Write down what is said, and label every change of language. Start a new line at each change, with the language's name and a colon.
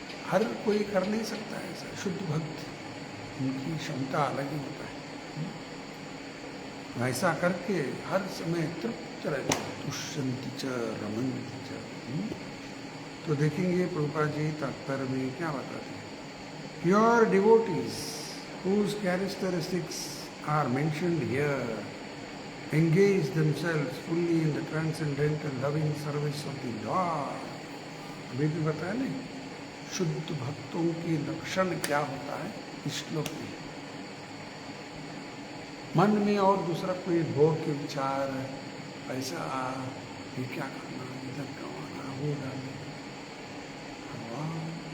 Hindi: हर कोई कर नहीं सकता ऐसा, शुद्ध भक्त, उनकी क्षमता अलग ही होता है। ऐसा करके हर समय तृप्त रहते,
Sanskrit: तुष्यन्ति च रमन्ति च।
Hindi: तो देखेंगे प्रभुपाद जी तात्पर्य में क्या बताते हैं।
English: Pure devotees whose characteristics are mentioned here engage themselves fully in the transcendental loving service of the Lord.
Hindi: अभी भी बताया नहीं, शुद्ध भक्तों की लक्षण क्या होता है इस श्लोक में। मन में और दूसरा कोई भोग के विचार, पैसा, ये क्या करना, इधर कमाना, वो डालना, भगवान